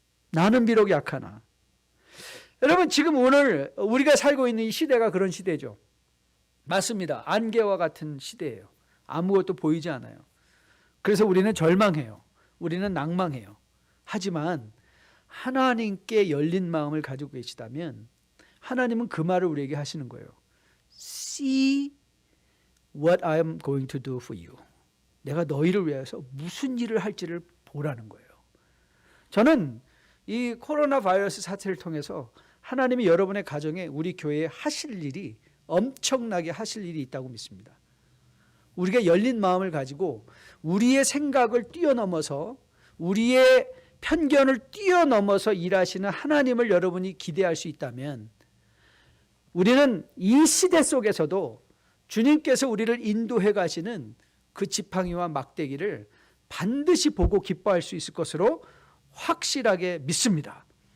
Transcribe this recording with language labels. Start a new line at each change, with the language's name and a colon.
Korean: 나는 비록 약하나. 여러분, 지금 오늘 우리가 살고 있는 이 시대가 그런 시대죠. 맞습니다. 안개와 같은 시대예요. 아무것도 보이지 않아요. 그래서 우리는 절망해요. 우리는 낭망해요. 하지만 하나님께 열린 마음을 가지고 계시다면 하나님은 그 말을 우리에게 하시는 거예요.
English: See what I am going to do for you.
Korean: 내가 너희를 위해서 무슨 일을 할지를 보라는 거예요. 저는 이 코로나 바이러스 사태를 통해서 하나님이 여러분의 가정에, 우리 교회에 하실 일이, 엄청나게 하실 일이 있다고 믿습니다. 우리가 열린 마음을 가지고 우리의 생각을 뛰어넘어서, 우리의 편견을 뛰어넘어서 일하시는 하나님을 여러분이 기대할 수 있다면, 우리는 이 시대 속에서도 주님께서 우리를 인도해 가시는 그 지팡이와 막대기를 반드시 보고 기뻐할 수 있을 것으로 확실하게 믿습니다.